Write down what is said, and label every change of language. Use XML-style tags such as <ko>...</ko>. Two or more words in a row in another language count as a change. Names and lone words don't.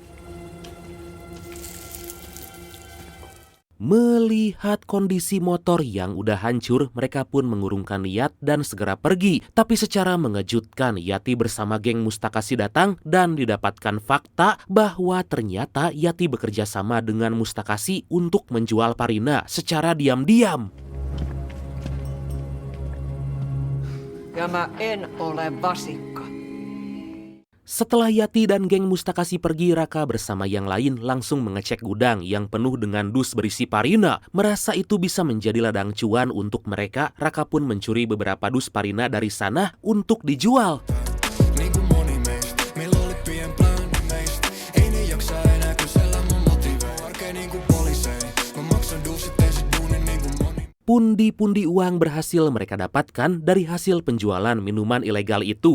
<id>Melihat kondisi motor yang udah hancur, mereka pun mengurungkan niat dan segera pergi. Tapi secara mengejutkan, Yati bersama geng Mustakasi datang dan didapatkan fakta bahwa ternyata Yati bekerja sama dengan Mustakasi untuk menjual Parina secara diam-diam.</id> <fi>Ja mä en ole vasikka.</fi> <id>Setelah Yati dan geng Mustakasi pergi, Raka bersama yang lain langsung mengecek gudang yang penuh dengan dus berisi Parina. Merasa itu bisa menjadi ladang cuan untuk mereka, Raka pun mencuri beberapa dus Parina dari sana untuk dijual. Pundi-pundi uang berhasil mereka dapatkan dari hasil penjualan minuman ilegal itu.</id>